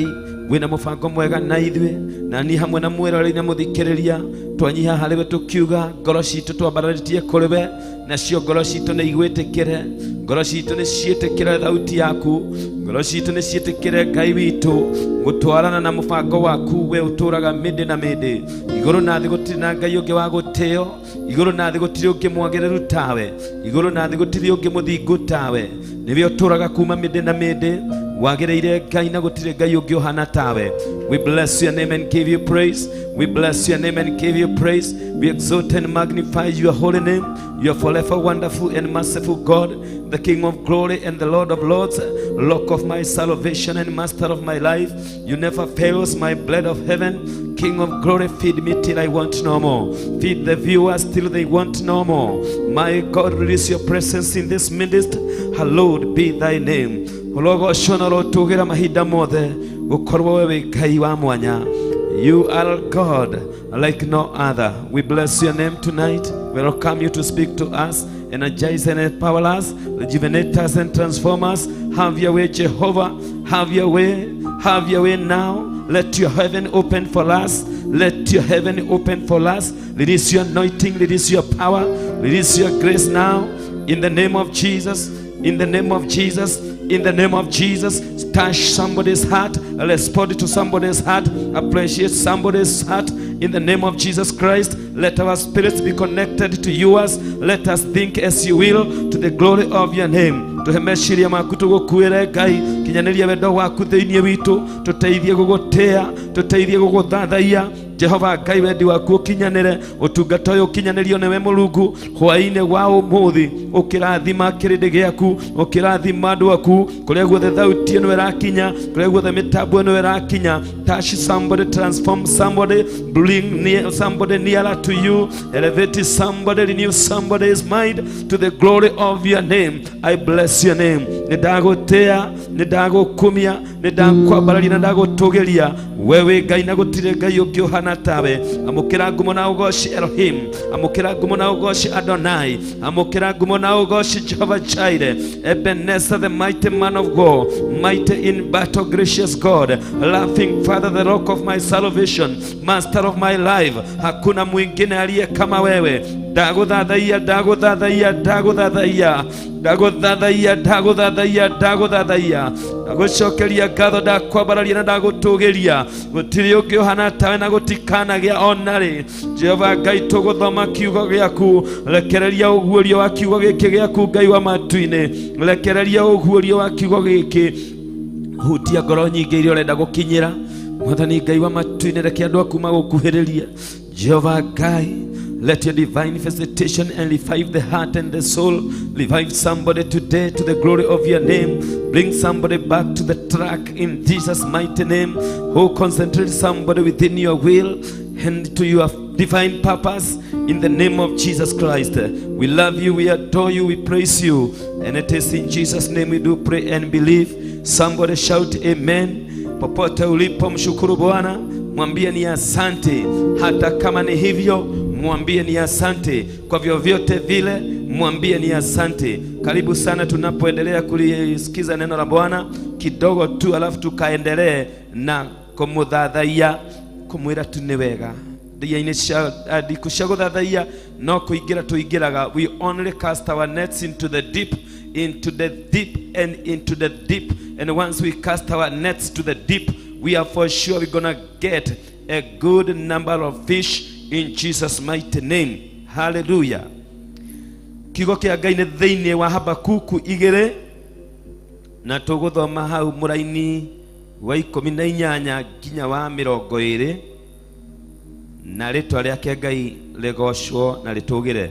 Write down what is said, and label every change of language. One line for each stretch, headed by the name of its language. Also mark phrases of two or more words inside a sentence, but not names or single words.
Kikuyu: Wĩna mũbango mwega na ithuĩ, na niĩ hamwe na mwĩroreri na mũthikĩrĩria twanyiha harĩ we tũkiuga ngoro citũ twambararĩtie kũrĩ we, nacio ngoro citũ nĩ igwĩtĩkĩre, ngoro citũ nĩ ciĩtĩkĩre thauti yaku, ngoro citũ nĩ ciĩtĩkĩre Ngai witũ gũtwarana na mũbango waku we ũtũũraga mĩndĩ na mĩndĩ. Igũrũ na thĩ gũtirĩ na Ngai ũngĩ wa gũtĩĩo, igũrũ na thĩ gũtirĩ ũngĩ mwagĩrĩru tawe, igũrũ na thĩ gũtirĩ ũngĩ mũthingu tawe. Nĩwe ũtũũraga kuma mĩndĩ na mĩndĩ, wagĩrĩire Ngai na gũtirĩ Ngai ũngĩ ũhana tawe.
English: We bless your name and give you praise. We bless your name and give you praise. We exalt and magnify your holy name. You are forever wonderful and merciful God, the King of glory and the Lord of lords, Rock of my salvation and Master of my life. You never fails, my bread of heaven. King of glory, feed me till I want no more. Feed the viewers till they want no more. My God, release your presence in this ministry. Hallowed be thy name.
Kikuyu: Ologocona rotugira mahinda mothe gukorwo wewe Ngai wa mwanya.
English: You are God like no other. We bless your name tonight. We welcome you to speak to us, energize and empower us, rejuvenate us and transform us. Have your way, Jehovah. Have your way. Have your way now. Let your heaven open for us. Let your heaven open for us. Release your anointing, release your power, release your grace now. In the name of Jesus. In the name of Jesus. In the name of Jesus, touch somebody's heart, respond to somebody's heart, appreciate somebody's heart. In the name of Jesus Christ, let our spirits be connected to yours. Let us think as you will, to the glory of your name.
Kikuyu: Tuhemeshiria maku tugukuire Ngai, kinyanĩria wendo waku thĩinĩ witũ, tũteithie gũgũtĩĩa, tũteithie gũgũthathaiya. Jehova Ngai wendi waku ũkinyanĩre, ũtungata ũyũ ũkinyanĩrio nĩwe Mũrungu hwa-inĩ wa ũmũthĩ, ũkĩrathima kĩrĩndĩ gĩaku, ũkĩrathima andũ aku, kũrĩa guothe thauti ĩno ĩrakinya, kũrĩa guothe mĩtambo ĩno ĩrakinya.
English: Touch somebody, transform somebody, bring somebody nearer to you, elevate somebody, renew somebody's mind to the glory of your name. I bless your name.
Kikuyu: Nĩndagũtĩĩa, nĩndagũkumia, nĩndakwambararia na ndagũtũgĩria. Wewe Ngai na gũtirĩ Ngai ũngĩ ũhana tawe. Amũkĩra ngumo na ũgooci Elohim, amũkĩra ngumo na ũgooci Adonai, amũkĩra ngumo na ũgooci Jehovah Jireh,
English: Ebenezer, the mighty man of God, mighty in battle, gracious God, laughing Father, the rock of my salvation, master of my life.
Swahili: Hakuna mwingine aliye kama wewe.
Kikuyu: Ndagũthathaiya, ndagũthathaiya, ndagũthathaiya. Ndaguthathaiya, ndaguthathaiya, ndaguthathaiya. Ndagucokeria ngatho, ndakwambararia na ndagutugiria. Gutiri ungi uhana tawe na gutikanagia onari. Jehova Ngai, tuguthoma kiugo giaku. Rekereria uguurio wa kiugo giki giaku, Ngai wa matu-ini. Rekereria uguurio wa kiugo giki. Hutia ngoro nyingi iria urenda gukinyira. Mwathani Ngai wa matu-ini, reke andu aku magukuhiriria. Jehova Ngai,
English: let your divine visitation and revive the heart and the soul. Revive somebody today to the glory of your name. Bring somebody back to the track in Jesus' mighty name. Oh, concentrate somebody within your will and to your divine purpose in the name of Jesus Christ. We love you, we adore you, we praise you. And it is in Jesus' name we do pray and believe. Somebody shout amen.
Swahili: Popote ulipo, mshukuru Bwana, mwambie ni asante. Hata kama ni hivyo, mwambie ni asante. Kwa vyovyote vile, mwambie ni asante. Karibu sana tunapoendelea kulisikiza neno la Bwana kidogo tu, alafu tukaendelee na
Kikuyu: kumuthathaiya, kumwira tu ni wega. Ndia-ini kushaguthaathaiya no kuingira tuingiraga.
English: We only cast our nets into the deep, into the deep and into the deep. And once we cast our nets to the deep, we are for sure we're gonna get a good number of fish in Jesus' mighty name. Hallelujah.
Kikuyu: Kiugo kia Ngai ni thiini wa Habakuku 2 na tuguthoma hau muraini wa 18 nginya wa 20 na ritwa riake Ngai rigocwo na ritugire.